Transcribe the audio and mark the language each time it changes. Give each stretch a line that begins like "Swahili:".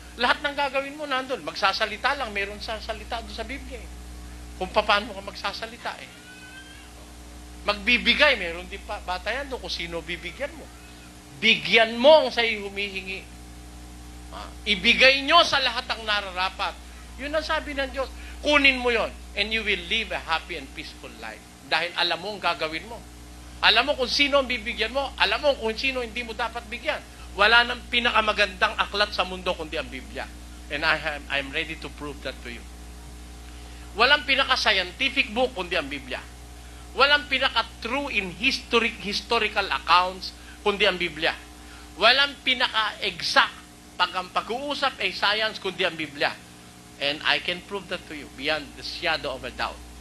Filipino: Lahat ng gagawin mo nandun. Magsasalita lang, meron sa salita doon sa Biblia eh. Kung paano ka magsasalita eh. Magbibigay, meron din pa batayan doon kung sino bibigyan mo. Bigyan mo ang sa'yo humihingi. Ibigay nyo sa lahat ang nararapat. Yun ang sabi ng Diyos. Kunin mo yon
English: and you will live a happy and peaceful life.
Filipino: Dahil alam mo ang gagawin mo. Alam mo kung sino ang bibigyan mo. Alam mo kung sino hindi mo dapat bigyan. Wala nang pinakamagandang aklat sa mundo kundi ang Biblia.
English: And I'm ready to prove that to you.
Filipino: Walang pinaka-scientific book kundi ang Biblia. Walang pinaka-true in historical accounts kundi ang Biblia. Walang pinaka-exact pag-uusap ay science kundi ang Biblia.
English: And I can prove that to you beyond the shadow of a doubt.